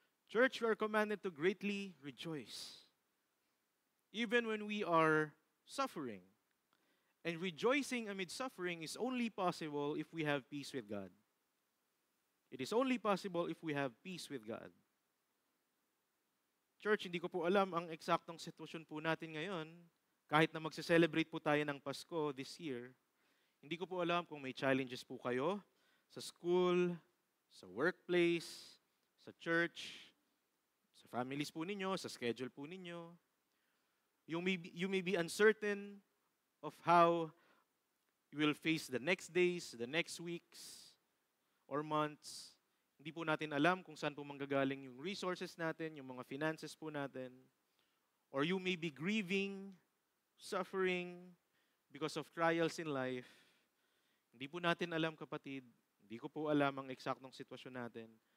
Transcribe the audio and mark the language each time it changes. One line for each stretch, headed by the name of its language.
English: Church, we are commanded to greatly rejoice. Even when we are suffering. And rejoicing amid suffering is only possible if we have peace with God. It is only possible if we have peace with God.
Filipino: Church, hindi ko po alam ang eksaktong sitwasyon po natin ngayon. Kahit na magse-celebrate po tayo ng Pasko
English: this year,
Filipino: hindi ko po alam kung may challenges po kayo sa school, sa workplace, sa church, sa families po ninyo, sa schedule po ninyo.
English: You may be uncertain of how you will face the next days, the next weeks, or months.
Filipino: Hindi po natin alam kung saan po manggagaling yung resources natin, yung mga finances po natin.
English: Or you may be grieving, suffering, because of trials in life.
Filipino: Hindi po natin alam, kapatid. Hindi ko po alam ang eksaktong sitwasyon natin.